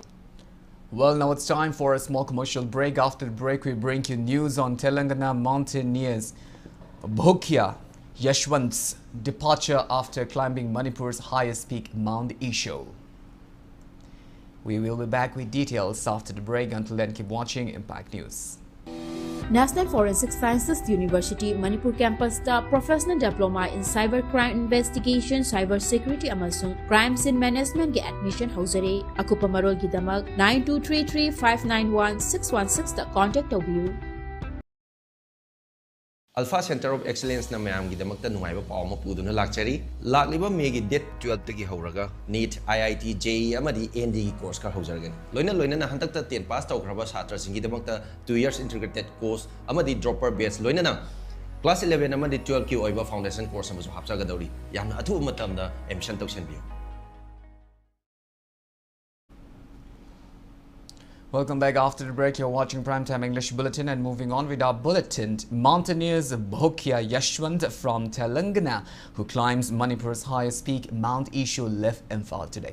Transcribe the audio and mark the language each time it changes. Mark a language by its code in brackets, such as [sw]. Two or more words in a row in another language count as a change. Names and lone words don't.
[en] Well, now it's time for a small commercial break. After the break, we bring you news on Telangana mountaineers Bhokya Yashwant's departure after climbing Manipur's highest peak, Mount Isho. We will be back with details after the break. Until then, keep watching Impact News. [mni] National Forensic Sciences University Manipur campus da [en] Professional Diploma in Cybercrime Investigation, Cyber Security [mni] amasung [en] Crime Scene Management [mni] ge admission hauzare. Akupa marol gidamak 9233591616 da contact tawbiyu. Alpha Center of Excellence na mayam gidamakta nungaiba paw ma puduna lakchari lakliba megi date 12 tagi hauraga NEET IIT JEE amadi ND gi course ka haujargani loina na hantakta 10 pass tawkraba satra singi gidamakta 2 [en] years integrated course [mni] amadi [en] dropper batch [mni] loina na class 11 amadi 12 ki oiba [en] foundation course [mni] amasu hapchaga dauri yamna athu matamda admission tawsenbiyo. [en] Welcome back after the break. You're watching Primetime English Bulletin, and moving on with our bulletin. Mountaineers Bhokya Yashwant from Telangana, who climbs Manipur's highest peak, Mount Isho, left Imphal today.